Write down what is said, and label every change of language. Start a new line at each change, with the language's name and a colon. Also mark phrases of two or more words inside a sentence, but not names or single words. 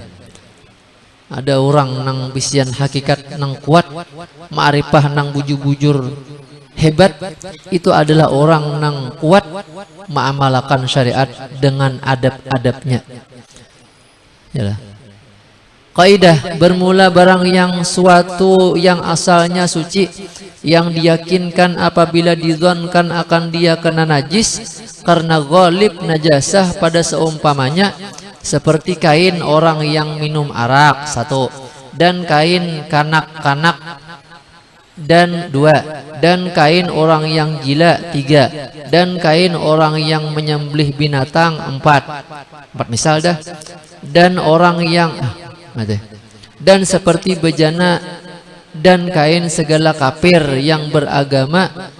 Banjar: Ada orang nang bisian hakikat nang kuat, ma'rifah nang bujur-bujur hebat, itu adalah orang nang kuat mengamalkan syariat dengan adab-adabnya.
Indonesian: Yalah.
Malay: Kaidah bermula barang yang suatu yang asalnya suci, yang diyakinkan apabila dizonkan akan dia kena najis karena ghalib najasah pada seumpamanya, seperti kain orang yang minum arak satu, dan kain kanak-kanak dan dua, dan kain orang yang gila tiga, dan kain orang yang menyembelih binatang empat misal dah, dan orang yang dan seperti bejana dan kain segala kafir yang beragama